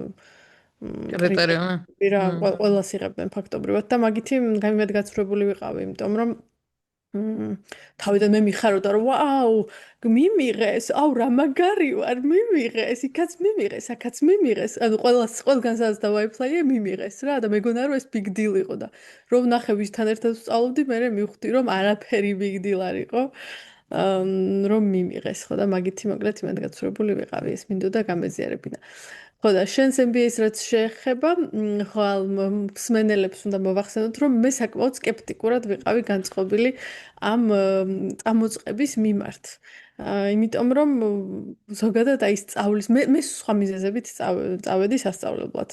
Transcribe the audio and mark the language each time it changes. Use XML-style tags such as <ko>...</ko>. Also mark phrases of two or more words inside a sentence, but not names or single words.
<ka>კრიტერიუმი რა ყველას იღებდნენ ფაქტობრივად და მაგითი იმედგაცრუებული ვიყავი იმიტომ რომ თავიდან მე მიხაროდა რომ ვაუ მიმიღეს აუ რა მაგარი ვარ მიმიღეს იქაც მიმიღეს აქაც მიმიღეს ანუ ყველგან სადაც დავაეპლაიე მიმიღეს რა და მეგონა რომ ეს</ka> <en>big deal</en> <ka>იყო და რომ ნახე ვისთან ერთად ვსწავლობდი მე მივხვდი რომ არაფერი</ka> <en>big deal</en> <ka>არ იყო რომ მიმიღეს ხო და მაგითი მოკლედ იმედგაცრუებული ვიყავი ეს მინდოდა გამეზიარებინა ხო და შენს MBA-ს რაც შეეხება ხვალ მსმენელებს უნდა მოვახსენოთ რომ მე საკმაოდ სკეპტიკურად ვიყავი განწყობილი ამ წამოწყების მიმართ იმიტომ რომ ზოგადად აი სწავლის მე სხვა მიზეზებით წავედი სასწავლებლად.</ka>